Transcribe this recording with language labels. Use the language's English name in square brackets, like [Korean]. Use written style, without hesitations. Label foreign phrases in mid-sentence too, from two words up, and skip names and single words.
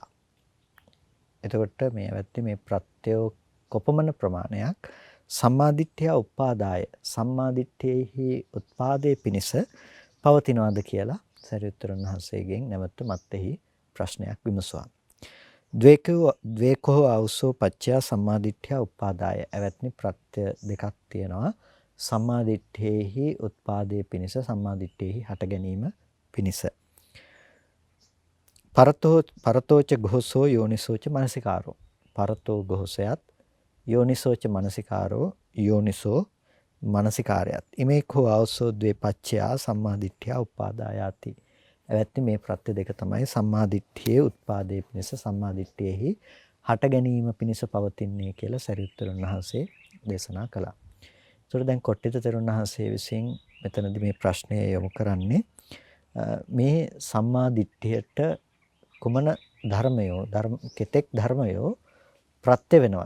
[Sinhala] එතකොට මේ එවත්නි මේ ප්‍රත්‍යෝ කොපමණ ප්‍රමාණයක් [Pali] සම්මාදිට්ඨියා උපාදාය [Sinhala] සම්මාදිට්ඨියෙහි උත්පාදයේ පිනිස පවතිනවාද කියලා සරියුත් තෙරුන් වහන්සේගෙන් නැවත මත්ෙහි ප්‍රශ්නයක් විමසුවා. [Pali] ද්වේකෝ ආවසෝ පච්චයා සම්මාදිට්ඨිය උපාදාය. [Sinhala] එවත්නි ප්‍රත්‍ය දෙකක් තියෙනවා. සම්මාදිට්ඨියෙහි උත්පාදයේ පිනිස, සම්මාදිට්ඨියෙහි හට ගැනීම පිනිස. [Pali] පරතෝච ගෝසෝ යෝනිසෝච මනසිකාරෝ. පරතෝ ගෝසයත් යෝනිසෝච මනසිකාරෝ යෝනිසෝ මනසිකාරයත්. ඉමේකෝ ආවසෝ ද්වේ පච්චයා සම්මාදිට්ඨිය උපාදායාති. [Sinhala] එවත්නි මේ ප්‍රත්‍ය දෙක තමයි සම්මාදිට්ඨියේ උත්පාදයේ පිණිස, සම්මාදිට්ඨියෙහි හට ගැනීම පිණිස පවතින්නේ කියලා සරියුත් තෙරුන් වහන්සේ දේශනා කළා. ඒතර දැන් කොට්ටිත තෙරුන් වහන්සේ විසින් මෙතනදී මේ ප්‍රශ්නය යොමු කරන්නේ මේ සම්මාදිට්ඨියට කුමන කෙතෙක් ධර්මයෝ ප්‍රත්‍ය වෙනවද?